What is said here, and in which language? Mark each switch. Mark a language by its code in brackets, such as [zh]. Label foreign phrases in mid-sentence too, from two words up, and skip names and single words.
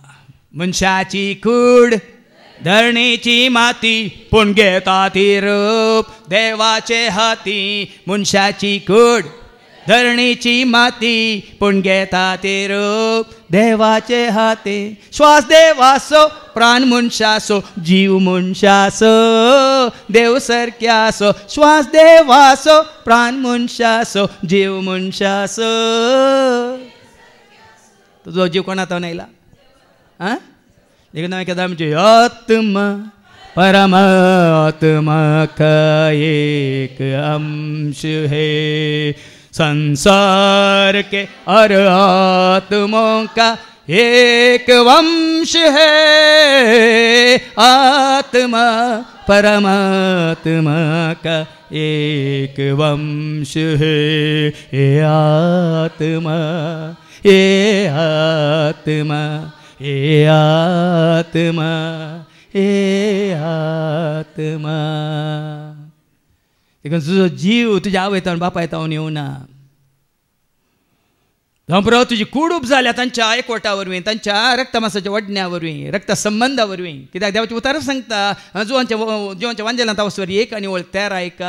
[kok] मनशाची कूड धरणीची माती पूण घेता ती रूप देवाचे हाती मनशाची कूड धरणीची माती पूण घेता ती रूप देवाचे हाती श्वास देवासो प्राण मनशासो जीव मनशासो देव सारक्यासो श्वास देवासो प्राण मनशासो जीव मनशासो तुजो जीव कोणातो नायला देखून हांवें केदां [hi] म्हणजे आत्मा परमात्मा का एक अंश है संसार के हर आत्मों का एक वंश है आत्मा परमात्मा का एक वंश है आत्मा [kok] ए आत्मा देखून तुजो जीव तुज्या आवय तावन बापाय तावन येवना धंपरो तुजी कुडूप जाल्या तांच्या एकवटा वरवीं तांच्या रक्तमासाच्या वडण्या वरवीं रक्त संबंधा वरवीं कित्याक देवाची उतार सांगता जिवांच्या वांजेलांत वचवर 1 आनी वळ 13 आयका